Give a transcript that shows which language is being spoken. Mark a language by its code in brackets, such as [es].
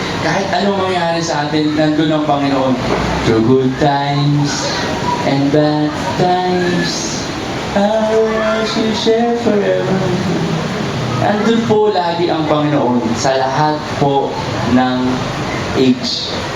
[tl] Kahit ano mangyari sa atin, nandun ang Panginoon. [en] Through good times and bad times, I will share forever. [tl] Andun po lagi ang Panginoon sa lahat po ng age.